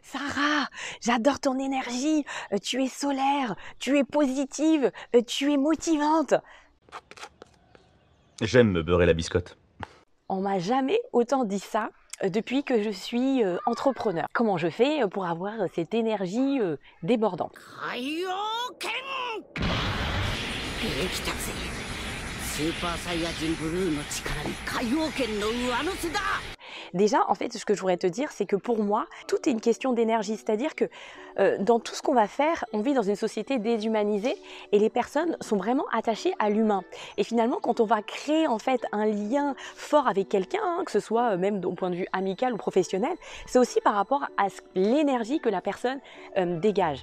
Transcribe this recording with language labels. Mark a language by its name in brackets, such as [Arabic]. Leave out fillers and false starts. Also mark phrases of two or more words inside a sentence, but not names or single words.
[French] Sarah, j'adore ton énergie, tu es solaire, tu es positive, tu es motivante. J'aime me beurrer la biscotte. On m'a jamais autant dit ça depuis que je suis entrepreneur. Comment je fais pour avoir cette énergie débordante? [Japanese] 海洋拳できたぜスーパーサイヤ人ブルーの力に海洋拳の上乗せだ [French] Déjà, en fait, ce que je voudrais te dire, c'est que pour moi, tout est une question d'énergie. C'est-à-dire que dans tout ce qu'on va faire, on vit dans une société déshumanisée et les personnes sont vraiment attachées à l'humain. Et finalement, quand on va créer en fait un lien fort avec quelqu'un, hein, que ce soit même au point de vue amical ou professionnel, c'est aussi par rapport à l'énergie que la personne dégage.